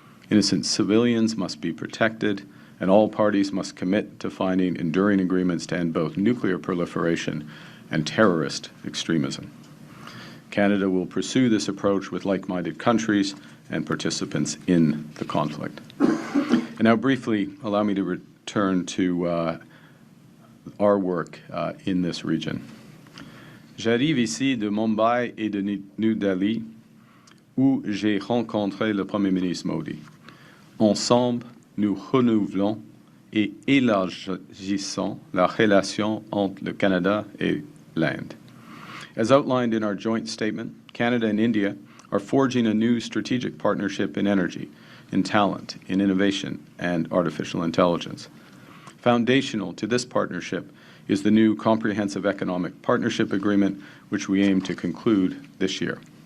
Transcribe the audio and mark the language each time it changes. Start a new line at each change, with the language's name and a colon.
English: Innocent civilians must be protected, and all parties must commit to finding enduring agreements to end both nuclear proliferation and terrorist extremism. Canada will pursue this approach with like-minded countries and participants in the conflict. And now briefly, allow me to return to our work in this region.
French: J'arrive ici de Mumbai et de New Delhi, où j'ai rencontré le Premier ministre Modi. Ensemble, nous renouvelons et élargissons la relation entre le Canada et l'Inde.
English: As outlined in our joint statement, Canada and India are forging a new strategic partnership in energy, in talent, in innovation, and artificial intelligence. Foundational to this partnership is the new Comprehensive Economic Partnership Agreement, which we aim to conclude this year.